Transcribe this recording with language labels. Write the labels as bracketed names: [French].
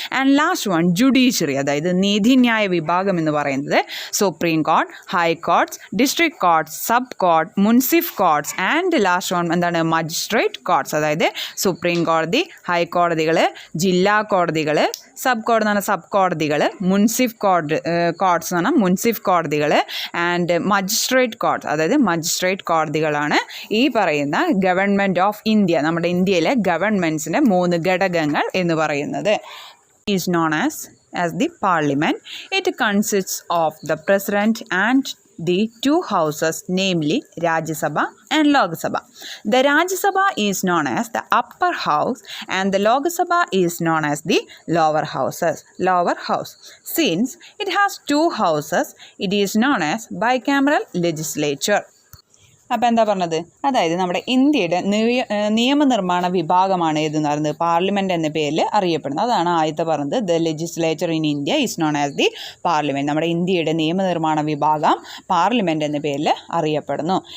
[English] and last one [Malayalam] judiciary, അതായത് നീതിന്യായ വിഭാഗം എന്ന് പറയുന്നത് supreme court, high courts, district കോർട്ട്സ്, sub court, munsif കോർട്ട്സ്, and last one എന്താണ്, മജിസ്ട്രേറ്റ് കോർട്ട്സ്, അതായത് സുപ്രീം കോടതി, ഹൈക്കോടതികൾ, ജില്ലാ കോടതികൾ, സബ് കോടതി എന്ന് പറഞ്ഞാൽ സബ് കോടതികൾ, മുൻസിഫ് കോർട്ട്സ് എന്ന് പറഞ്ഞാൽ മുൻസിഫ് കോടതികൾ, ആൻഡ് മജിസ്ട്രേറ്റ് കോർട്ട്സ്, അതായത് മജിസ്ട്രേറ്റ് കോടതികളാണ് ഈ പറയുന്ന ഗവൺമെൻറ് ഓഫ് ഇന്ത്യ, നമ്മുടെ ഇന്ത്യയിലെ ഗവൺമെൻറ്റ്സിൻ്റെ 3 ഘടകങ്ങൾ എന്ന് പറയുന്നത്. [English] Is known as the parliament. It consists of the president and the 2 houses, namely Rajya Sabha and Lok Sabha. The Rajya Sabha is known as the upper house and the Lok Sabha is known as the lower house. Since it has 2 houses, it is known as bicameral legislature. [Malayalam] അപ്പോൾ എന്താ പറഞ്ഞത്, അതായത് നമ്മുടെ ഇന്ത്യയുടെ നിയമനിർമ്മാണ വിഭാഗമാണ് ഏതെന്ന് പറയുന്നത്, പാർലമെൻറ്റ് എന്ന പേരിൽ അറിയപ്പെടുന്നത്. അതാണ് ആദ്യത്തെ പറഞ്ഞത്, [English] The legislature in India is known as the parliament. [Malayalam] നമ്മുടെ ഇന്ത്യയുടെ നിയമനിർമ്മാണ വിഭാഗം പാർലമെൻറ്റ് എന്ന പേരിൽ അറിയപ്പെടുന്നു.